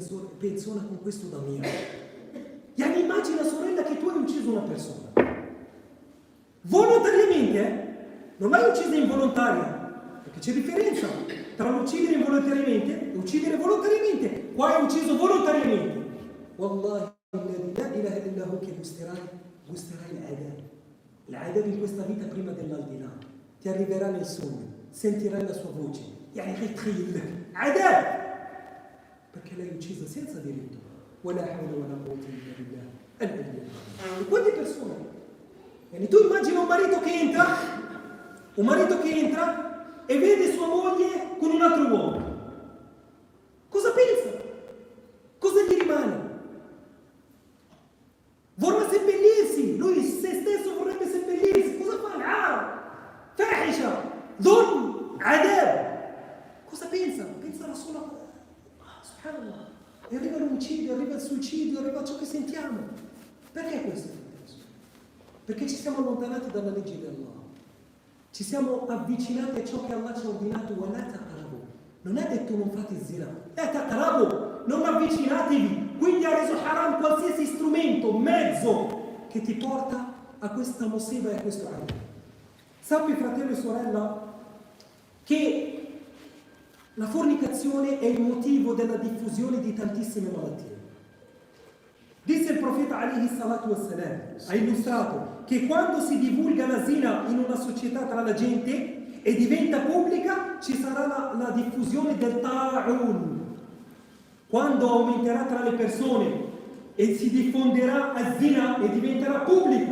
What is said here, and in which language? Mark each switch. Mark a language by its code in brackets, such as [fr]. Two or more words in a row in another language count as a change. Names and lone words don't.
[it] persona con questo da mia. Yani immagina, sorella, che tu hai ucciso una persona. Volontariamente, non l'hai uccisa involontaria, perché c'è differenza tra l'uccidere involontariamente e uccidere volontariamente. Qua hai ucciso volontariamente. [ar] والله، لا إله إلا هو, [it] che gusterai l'adab. L'adab in questa vita prima dell'aldilà. Ti arriverà nel sogno, sentirai la sua voce. [ar] يعني عذاب! [it] Perché l'hai uccisa senza diritto. [ar] ولا حول ولا قوة إلا بالله. [it] E quante persone? Yani tu immagina un marito che entra e vede sua moglie con un altro uomo. Cosa pensa? Cosa gli rimane? Vorrà seppellirsi, lui se stesso vorrebbe seppellirsi. Cosa fa? [ar] فاحشة، ظلم، عذاب. [it] Cosa pensa? Pensa alla sola cosa. Subhanallah. E arriva l'omicidio, arriva il suicidio, arriva ciò che sentiamo. Perché questo? Perché ci siamo allontanati dalla legge di Allah. Ci siamo avvicinati a ciò che Allah ci ha ordinato. [ar] ولا تقربوا. [it] Non ha detto non fate zina. [ar] لا تقربوا. [it] Non avvicinatevi. Quindi ha reso haram qualsiasi strumento, mezzo che ti porta a questa musiba e a questo anno. Sappi, fratello e sorella, che la fornicazione è il motivo della diffusione di tantissime malattie. Disse il profeta [ar] عليه الصلاة والسلام, [it] ha illustrato che quando si divulga la zina in una società tra la gente e diventa pubblica, ci sarà la diffusione del ta'un. Quando aumenterà tra le persone e si diffonderà a zina e diventerà pubblica.